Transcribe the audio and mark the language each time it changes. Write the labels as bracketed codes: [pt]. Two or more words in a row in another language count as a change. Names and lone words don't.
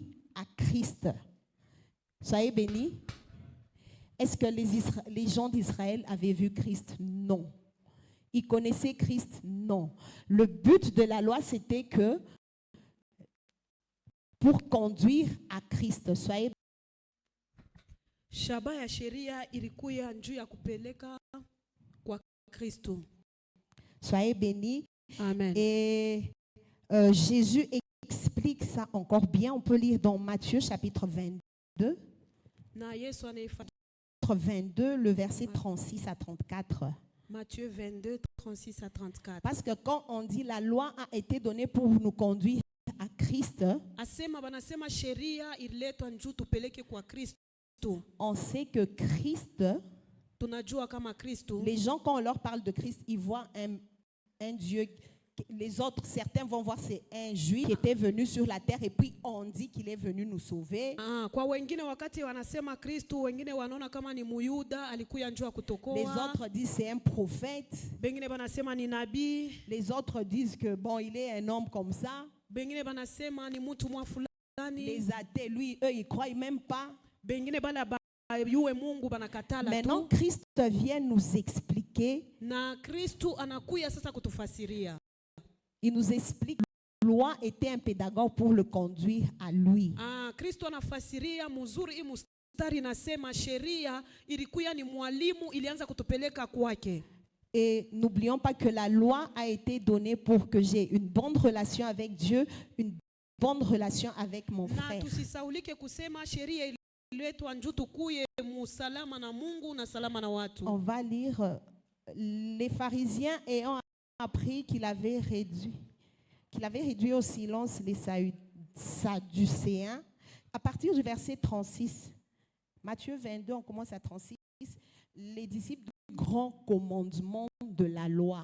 [fr] À Christ. Soyez bénis. Est-ce que les gens d'Israël avaient vu Christ? Non. Ils connaissaient Christ? Non. Le but de la loi, c'était que pour conduire à Christ. Soyez [sw] Shaba ya sheria ilikuwa njuu ya kupeleka kwa Kristo. [fr] Soyez bénis. Amen. Et Jésus explique ça encore bien. On peut lire dans Matthieu chapitre 22. [sw] Na Yesu anaifanya 22, [fr] le verset 36 à 34. Matthieu 22, 36 à 34. Parce que quand on dit la loi a été donnée pour nous conduire à Christ, [sw] Asema banasema sheria ililetwa njuu tupeleke kwa Kristo. [fr] on sait que Christ, [sw] Tunajua kama Kristo. [fr] les gens quand on leur parle de Christ, ils voient un Dieu. Les autres, certains vont voir c'est un juif qui était venu sur la terre et puis on dit qu'il est venu nous sauver. [sw] Kwa wengine wakati wanasema Kristo, wengine wanaona kama ni Muyuda alikuya njoo [fr] Les [sw] kutokoa. [fr] autres disent c'est un prophète. [sw] Bengine banasema ni nabii. [fr] Les autres disent que bon, il est un homme comme ça. [sw] Bengine banasema ni mtu mwa fulani. [fr] Les athées, lui, eux, ils croient même pas. [sw] Bengine bala yue Mungu banakatala [fr] Maintenant, tu. Christ vient nous expliquer. [sw] Na Kristo anakuya sasa kutufasiria. [fr] Il nous explique que la loi était un pédagogue pour le conduire à lui. [sw] Kristo anafasiria mzuri hii mstari nasema sheria ilikuwa ni mwalimu ilianza kutupeleka kwake. [fr] Et n'oublions pas que la loi a été donnée pour que j'ai une bonne relation avec Dieu, une bonne relation avec mon [sw] Na [fr] frère. [sw] tusisaulike kusema sheria ililetwa njoo tukuye musalama na Mungu na salama na watu. [fr] On va lire les pharisiens ayant appris qu'il avait réduit au silence les sadducéens. À partir du verset 36, Matthieu 22, on commence à 36, les disciples du grand commandement de la loi.